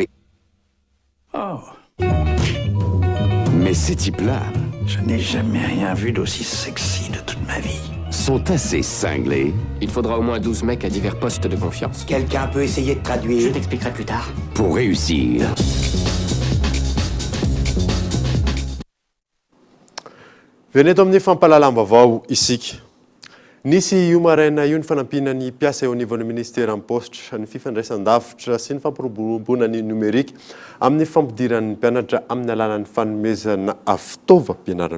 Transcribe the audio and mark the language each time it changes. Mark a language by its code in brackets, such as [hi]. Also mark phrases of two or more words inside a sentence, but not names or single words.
[fr] Oh. Mais ces types-là... Je n'ai jamais rien vu d'aussi sexy de toute ma vie. Sont assez cinglés. Il faudra au moins 12 mecs à divers postes de confiance. Quelqu'un peut essayer de traduire? Je t'expliquerai plus tard. Pour réussir. [mg] Veneto amin'ny fampalalambavao isika. Nisy io maraina io ny fanampina ny mpiasa eo anivon'ny ministera ny postra ny fifandraisan-davitra sy ny fampiroboroboana ny numerika amin'ny fampidiran'ny mpianatra amin'ny alalan'ny fanomezana fitaovam-pianarana.